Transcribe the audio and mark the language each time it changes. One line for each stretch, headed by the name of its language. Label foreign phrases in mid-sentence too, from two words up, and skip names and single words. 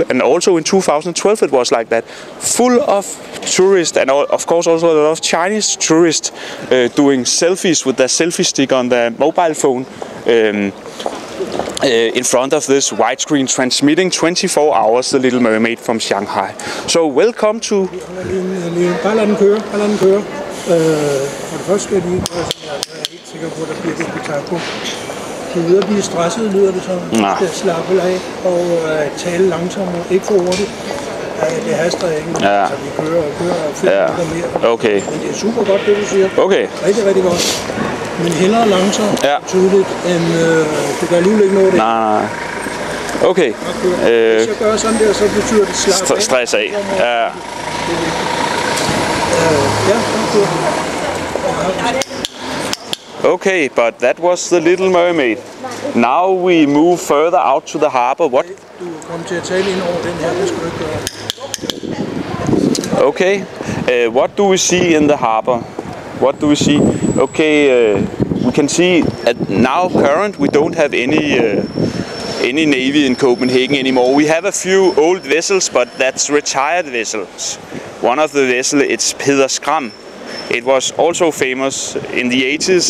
English: And also in 2012 it was like that, full of tourists, and of course also a lot of Chinese tourists doing selfies with their selfie stick on their mobile phone. In front of this widescreen transmitting 24 hours The Little Mermaid from Shanghai. So welcome to...
Danish: Bare lad den køre, For det første skal jeg lige gøre, så jeg er helt sikker på, at der bliver det guitar på. Du er ved at blive stresset, lyder det så. Du skal slappe af og tale langsommere, ikke for hurtigt. Det haster ikke, så vi kører og 5 minutter mere. Okay. Men det er super godt, det du siger. Okay. Rigtig, rigtig godt. Men hellere langsomt Ja. tydeligt, end det gør alligevel ikke noget. Nej. Okay. Hvis jeg gør sådan der, så betyder det slap af. Stress af. Ja. Ja,
English: Okay, but that was The Little Mermaid. Now we move further out to the harbor. What?
Danish: Du kom til at tale ind over den her, det skal du ikke gøre.
English: Okay. What do we see in the harbor? What do we see? Okay, we can see at now current we don't have any navy in Copenhagen anymore. We have a few old vessels, but that's retired vessels. One of the vessels it's Peder Skram. It was also famous in the 80s.